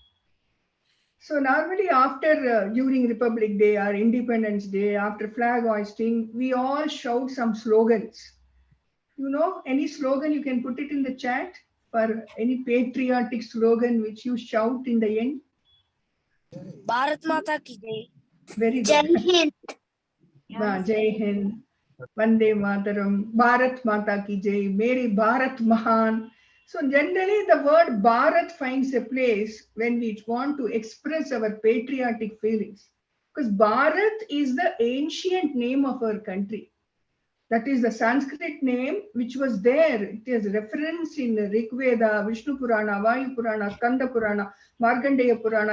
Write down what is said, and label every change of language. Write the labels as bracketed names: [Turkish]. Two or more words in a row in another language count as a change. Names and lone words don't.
[English] So normally after during Republic Day or Independence Day, after flag hoisting, we all shout some slogans. You know, any slogan you can put it in the chat for any patriotic slogan which you shout in the end. [Hindi] भारत माता की जय. [English] Very [Hindi] Jai [English] good. [Hindi] Hind. जय हिंद. वन्दे मातरम्, भारत माता की जय, मेरी भारत महान. [English] So generally the word Bharat finds a place when we want to express our patriotic feelings. Because Bharat is the ancient name of our country. That is the Sanskrit name which was there. It is referenced in Rig Veda, Vishnu Purana, Vayu Purana, Skanda Purana, Markandeya Purana.